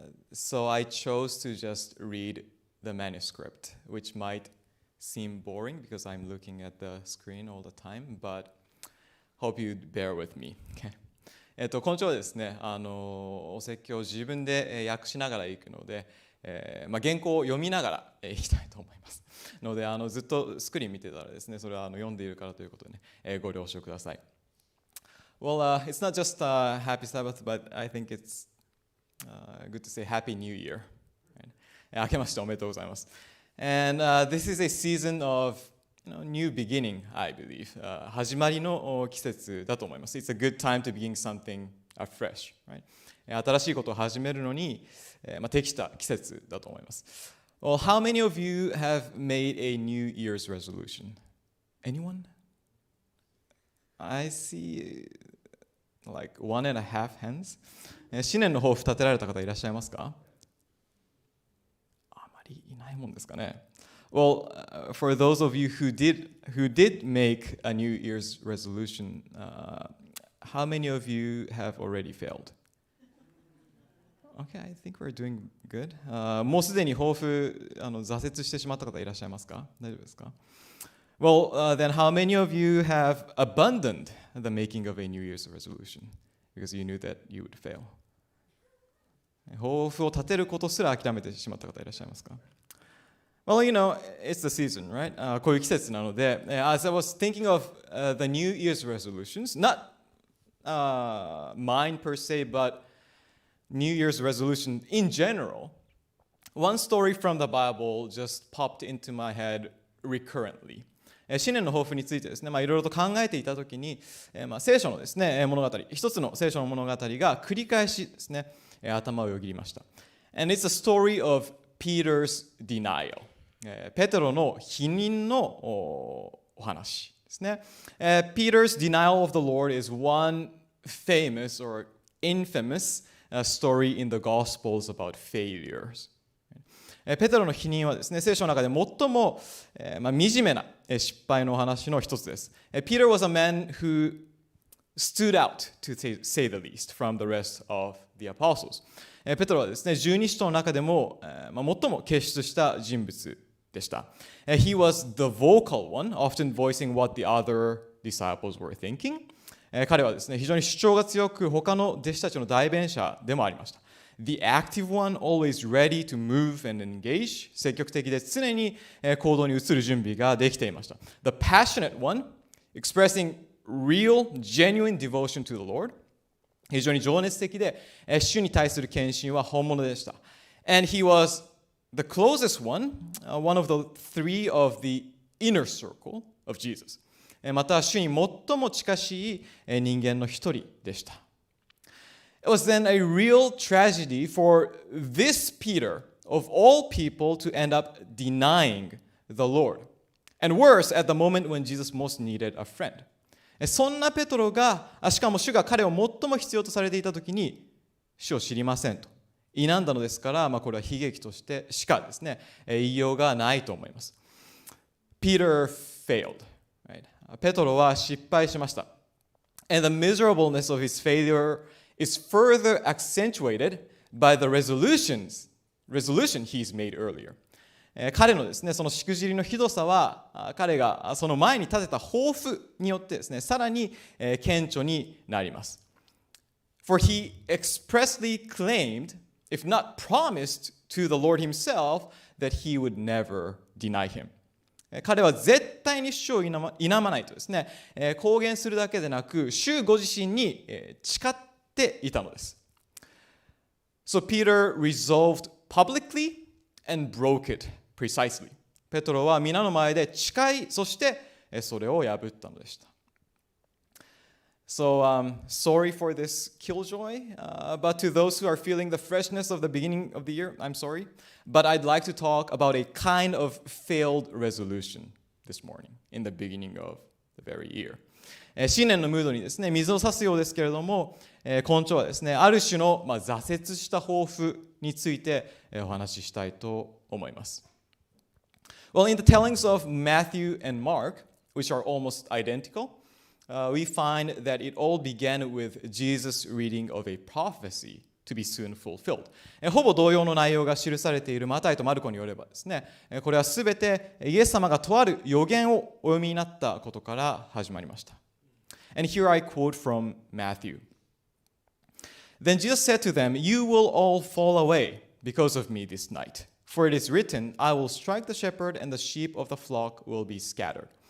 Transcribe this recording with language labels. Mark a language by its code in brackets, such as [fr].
[en] So I chose to just read the manuscript, which might seem boring because I'm looking at the screen all the time, but hope you bear with me. Okay. [ja] 今週はですね、お説教を自分で訳しながら行くので、原稿を読みながら行きたいと思いますので、ずっとスクリーン見てたらですね、それは読んでいるからということでね、ご了承ください。 [en] Well, it's not just Happy Sabbath, but I think it's good to say Happy New Year. [ja] 明けましておめでとうございます。 [en] And this is a season of new beginning, I believe. [ja] 始まりの季節だと思います。 [en] It's a good time to begin something afresh, right? [ja] 新しいことを始めるのに、適した季節だと思います。 [en] Well, how many of you have made a New Year's resolution? Anyone? I see like 1.5 hands. [ja] 新年の抱負立てられた方いらっしゃいますか？あまりいないもんですかね。 [en] Well, for those of you who did make a New Year's resolution, how many of you have already failed? Okay, I think we're doing good. [ja] もうすでに抱負挫折してしまった方いらっしゃいますか？大丈夫ですか？ [en] Well, then how many of you have abandoned the making of a New Year's resolution because you knew that you would fail? [ja] 抱負を立てることすら諦めてしまった方いらっしゃいますか？ [en] Well, you know, it's the season, right? [ja] こういう季節なので、 [en] as I was thinking of the New Year's resolutions, not mine per se, but New Year's resolution in general, one story from the Bible just popped into my head recurrently. [ja] 新年の抱負についてですね、いろいろと考えていたときに、聖書のですね、物語、一つの聖書の物語が繰り返しですね、頭をよぎりました。 [en] And it's a story of Peter's denial. [ja] ペテロの否認のお話ですね。 [en] Peter's denial of the Lord is one famous or infamous story in the Gospels about failures. [ja] ペテロの否認はですね、聖書の中で最も惨めな失敗のお話の一つです。 [en] Peter was a man who stood out, to say the least, from the rest of the apostles. [ja] ペテロはですね、十二使徒の中でも最も傑出した人物でした。 [en] He was the vocal one, often voicing what the other disciples were thinking. [ja] 彼はですね、非常に主張が強く、他の弟子たちの代弁者でもありました。 [en] The active one, always ready to move and engage. [ja] 積極的で常に行動に移る準備ができていました。 [en] The passionate one, expressing real, genuine devotion to the Lord. [ja] 非常に情熱的で、主に対する献身は本物でした。 [en] And he was the closest one, one of the three of the inner circle of Jesus. [ja] また、主に最も近しい人間の一人でした。 [en] It was then a real tragedy for this Peter, of all people, to end up denying the Lord. And worse, at the moment when Jesus most needed a friend. [ja] そんなペトロが、しかも主が彼を最も必要とされていたときに、主を知りませんと否んだのですから、これは悲劇としてしかですね、言いようがないと思います。 [en] Peter failed. [ja] ペトロは失敗しました。 [en] And the miserableness of his failure is further accentuated by the resolution he's made earlier. [ja] 彼のですね、そのしくじりのひどさは、彼がその前に立てた抱負によってですね、さらに顕著になります。 [en] For he expressly claimed, if not promised to the Lord himself, that he would never deny him. [ja] 彼は絶対に主を否まないとですね、公言するだけでなく、主ご自身に誓っていたのです。 [en] So Peter resolved publicly and broke it precisely. [ja] ペトロは皆の前で誓い、そしてそれを破ったのでした。 [en] So, sorry for this killjoy, but to those who are feeling the freshness of the beginning of the year, I'm sorry. But I'd like to talk about a kind of failed resolution this morning, in the beginning of the very year. [ja] 新年のムードにですね、水を差すようですけれども、今朝はですね、ある種の挫折した抱負についてお話ししたいと思います。 [en] Well, in the tellings of Matthew and Mark, which are almost identical, we find that it all began with Jesus' reading of a prophecy to be soon fulfilled. [ja] ほぼ同様の内容が記されているマタイとマルコによればですね、これはすべてイエス様がとある予言をお読みになったことから始まりました。 [en] And here I quote from Matthew. Then Jesus said to them, "You will all fall away because of me this night. For it is written, I will strike the shepherd and the sheep of the flock will be scattered."